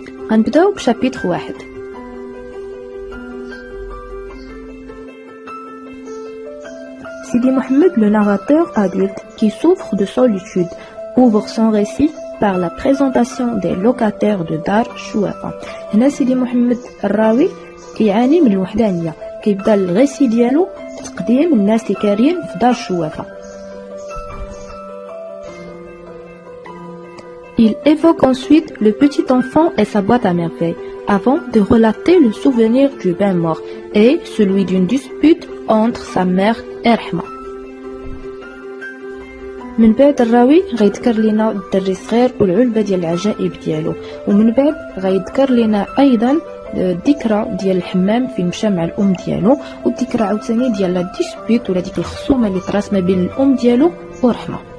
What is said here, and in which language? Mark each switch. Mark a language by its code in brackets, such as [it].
[ar] غنبداو بشابيتر 1. [fr] Sidi Mohamed, le narrateur adulte qui souffre de solitude, ouvre son récit par la présentation des locataires de Dar Chouafa. [ar] هنا Sidi Mohamed الراوي كيعاني من الوحدانية. كيبدا الغيسي ديالو تقديم الناس اللي كارين في دار شوافة. [fr] Il évoque ensuite le petit enfant et sa boîte à merveilles, avant de relater le souvenir du bain mort et celui d'une dispute entre sa mère et Rahma. [ar] من بعد الراوي غيذكر لنا الدري الصغير والعلبة ديال العجائب ديالو، ومن بعد غيذكر لنا أيضا الذكرى ديال الحمام فين مشى مع الام ديالو، والذكرى عاوتاني ديال لا ديسبيوت ولا ديك الخصومه اللي طرات ما بين الام ديالو ورحمه.